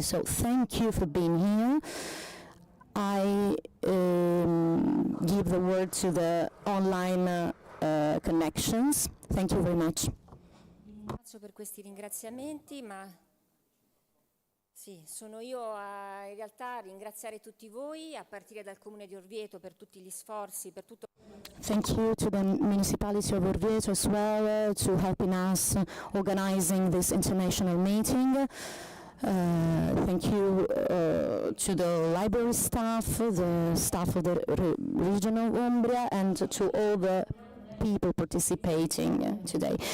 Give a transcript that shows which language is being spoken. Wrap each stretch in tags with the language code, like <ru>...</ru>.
<en>So thank you for being here. I give the word to the online connections. Thank you very much.</en> <it>Ringrazio per questi ringraziamenti, ma sì, sono io in realtà a ringraziare tutti voi, a partire dal Comune di Orvieto per tutti gli sforzi, per tutto.</it> <en>Thank you to the municipality of Orvieto as well to helping us organizing this international meeting. Thank you to the library staff, the staff of the region of Umbria, and to all the people participating today.</en>